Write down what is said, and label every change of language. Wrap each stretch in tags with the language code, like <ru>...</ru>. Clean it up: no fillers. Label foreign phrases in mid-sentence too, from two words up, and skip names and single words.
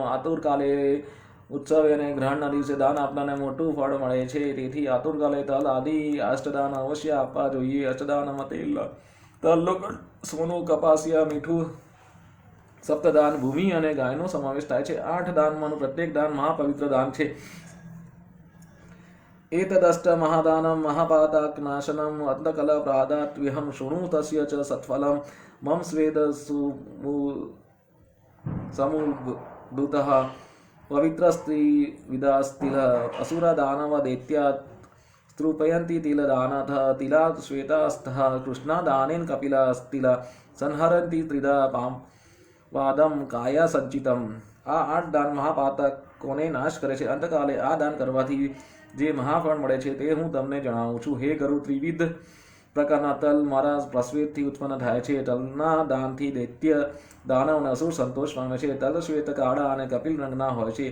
<gu>આતુરકાલે ઉત્સવે અને ગ્રહણના દિવસે દાન આપનારને મોટું ફળ મળે છે. તેથી આતુરકાલે તલ આદિ અષ્ટદાન અવશ્ય આપવા જોઈએ. અષ્ટદાનમાં તેલ, તલ, સોનું, કપાસિયા, મીઠું, સપ્તદાન, ભૂમિ અને ગાયનો સમાવેશ થાય છે. 8 દાનમાંનું પ્રત્યેક દાન મહાપવિત્ર દાન છે.</gu> <sa>एतदष्ट महादानं महापातकनाशनं अंतकल प्रादात्व्यहं शृणु तस्य च सत्फलं मम स्वेद समुद्भूतः पवित्रस्त्री विदास्तिल असुरा दानव दैत्या स्त्रुपयन्ति तिलदानथ तिला श्वेतास्थः कृष्णादानेन कपिलास्तिल संहरन्ति त्रिदा पादम काया संचितम.</sa> <gu>આ 8 દાન મહાપાતકોને નાશ કરે છે. અંતકાલે આ દાન કરવાથી જે મહાફળ મળે છે તે હું તમને જણાવું છું. હે ગરુડ, ત્રિવિધ પ્રકારના તલ મારા પ્રસ્વેદથી ઉત્પન્ન થાય છે. તલના દાનથી દૈત્ય દાનવ અને અસુર સંતોષ પામે છે. તલ શ્વેત, કાળા અને કપિલ રંગના હોય છે.</gu>